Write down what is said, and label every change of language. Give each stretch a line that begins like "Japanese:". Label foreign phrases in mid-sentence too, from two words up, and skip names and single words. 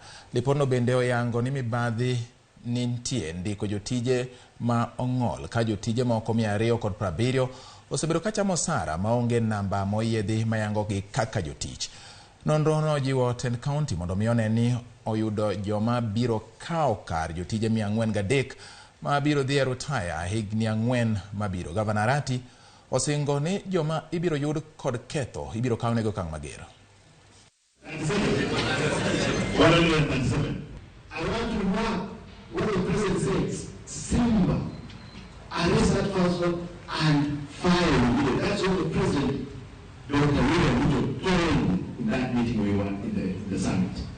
Luo (Kenya and Tanzania): Lipot no bende oyango ni mibadhi nintie ndiko jotije ma ong'ol ka jotije moko 270 osebedo kachamo sara maonge namba moyiedhi mayango gi kaka jotich. Nonro no jiwo tend kaunti mondo mione ni oyudo joma biro kao kar jotije 403 ma biro dhi rutaya higni 4 mabiro. Gavana Arati osingo ni joma ibiro yud kod ketho ibiro kawnego kang mager.
English: What the president says, Simba, arrest that person and fire him. That's what the president, Dr. William Ruto, told in that meeting we were in the summit.